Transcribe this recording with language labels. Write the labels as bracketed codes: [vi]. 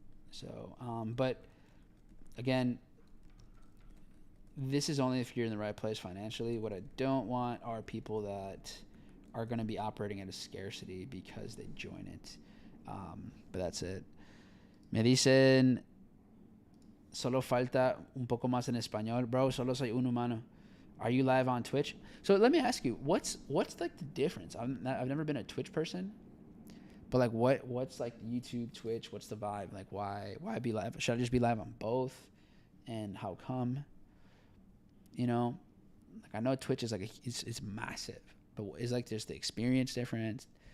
[en] So, but again, this is only if you're in the right place financially. What I don't want are people that are going to be operating at a scarcity because they join it. But that's it. [es] Me dicen, solo falta un poco más en español. [en] Bro, solo soy un humano. Are you live on Twitch? So let me ask you, what's like the difference? I've never been a Twitch person, but like what's like YouTube, Twitch? What's the vibe? Like why be live? Should I just be live on both? And how come? Like I know Twitch is like it's massive, but is like there's the experience difference?